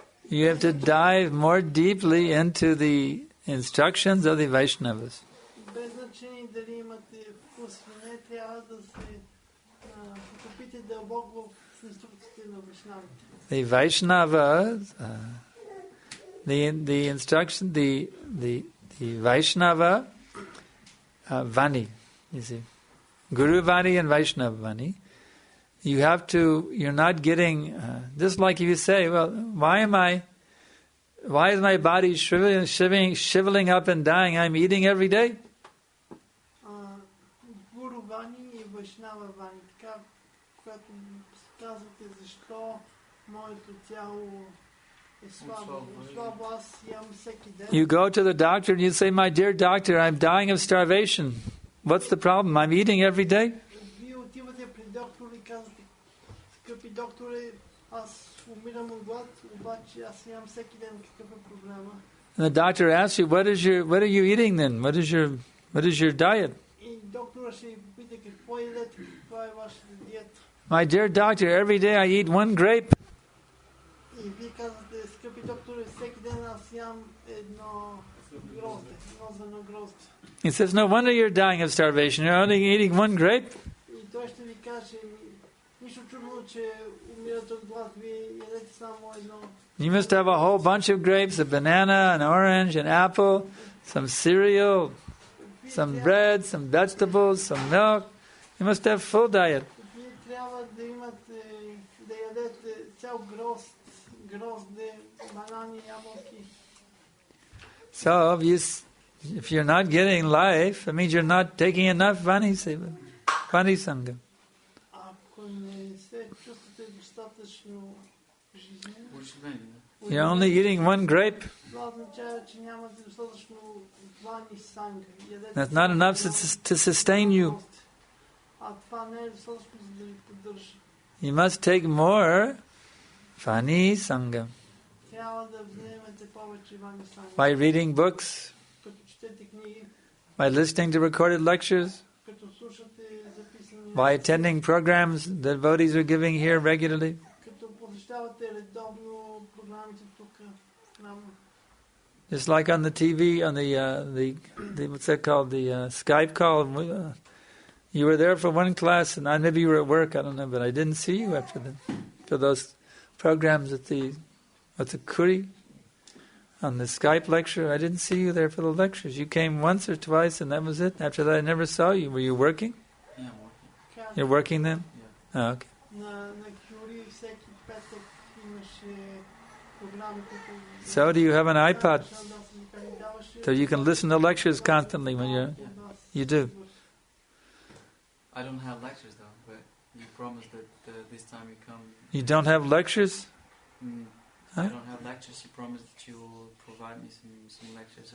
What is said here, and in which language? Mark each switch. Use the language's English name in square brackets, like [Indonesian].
[English] You have to dive more deeply into the instructions of the Vaishnavas. [Bulgarian] Без значение дали имате вкус или не, трябва да се потопите дълбоко в инструкциите на Вайшнавите. [English] The Vaishnavas, the instruction, the Vaishnava Vani, you see, Guru Vani and Vaishnava Vani. You're not getting, just like if you say, well, why am I Why is my body shriveling up and dying? I'm eating every day. [Bulgarian] Гуру Вани и Вайшнава Вани. Така, когато казвате защо моето тяло е слабо, аз ям всеки ден. [English] You go to the doctor and you say, my dear doctor, I'm dying of starvation. What's the problem? I'm eating every day. [Bulgarian] Вие отивате при доктор и казвате, скъпи докторе, аз умирам от глад, обаче аз ям всеки ден. Какъв е проблема? [English] And the doctor asks you, what are you eating then? What is your diet? [Bulgarian] И доктора ще ви попита какво едете, каква е вашата диета. [English] My dear doctor, every day I eat one grape. [Bulgarian] И вие казвате, скъпи докторе, всеки ден аз ям едно грозде, едно зърно грозде. [English] He says, no wonder you're dying of starvation. You're only eating one grape. [Bulgarian] И той ще ви каже, нищо чудно, че умирате от глад, вие ядете само едно. [English] You must have a whole bunch of grapes, a banana, an orange, an apple, some cereal, some bread, some vegetables, some milk. You must have full diet. [Bulgarian] Вие трябва да имате, да ядете цял грозде, банани, ябълки. [English] So if you're not getting life, it means you're not taking enough Vani Sangha. [Bulgarian] Ако не се чувствате достатъчно жизнено, [English] You're only eating one grape. [Bulgarian] това означава, че нямате достатъчно Vani Sangha. [English] That's not enough to sustain you. [Bulgarian] А това не е достатъчно, за да ви поддържа. [English] You must take more Vani Sangha [Bulgarian] Трябва да вземете повече Vani Sangha. [English] by reading books, [Bulgarian] Като четете книги, [English] by listening to recorded lectures, [Bulgarian] като слушате записани, [English] by attending programs the devotees are giving here regularly. [Bulgarian] като посещавате редовно програмите тук в храма. [English] Just like on the TV, on the what's that called, the Skype call. You were there for one class, and maybe you were at work. I don't know, but I didn't see you for those programs at the Kuri on the Skype lecture. I didn't see you there for the lectures. You came once or twice, and that was it. After that, I never saw you. Were you working? Yeah, I'm working. You're working then? Yeah. Oh, okay. [Bulgarian] На Кюри всеки петък имаше програми, които... [English] So do you have an iPod? So you can listen to lectures constantly when you do. I don't have lectures though, but you promised that this time you come. You don't have lectures? I don't have lectures. You promised that you will provide me some lectures.